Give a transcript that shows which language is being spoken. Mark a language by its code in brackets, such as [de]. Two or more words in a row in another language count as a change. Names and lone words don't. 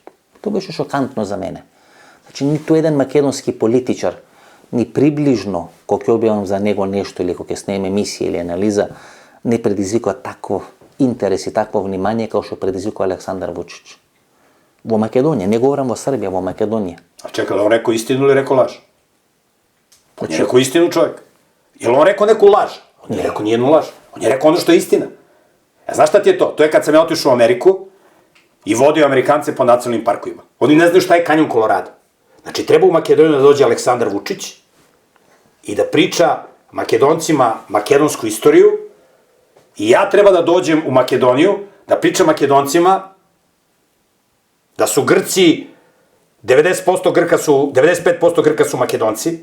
[mk] Тоа беше шокантно за мене. Значи, ниту еден македонски политичар ни приближно, кога ќе објавам за него нешто или кога ќе снеме емисија или анализа, не предизвикува таков интерес и такво внимание како што предизвикува Александар Вучич. Во Македонија, не говорам во Србија, во Македонија. [sr] A čekaj, on rekao istinu ili rekao laž? On je rekao istinu čovjek. Je li on rekao neku laž? On je rekao nijednu laž. On je rekao ono što je istina. A znaš šta ti je to? To je kad sam ja otišao u Ameriku i vodio Amerikance po nacionalnim parkovima. Oni ne znaju šta je kanjon Kolorado. Znači, treba u Makedoniju da dođe Aleksandar Vučić i da priča Makedoncima makedonsku istoriju i ja treba da dođem u Makedoniju da pričam Makedoncima da su Grci 95% Grka su Makedonci.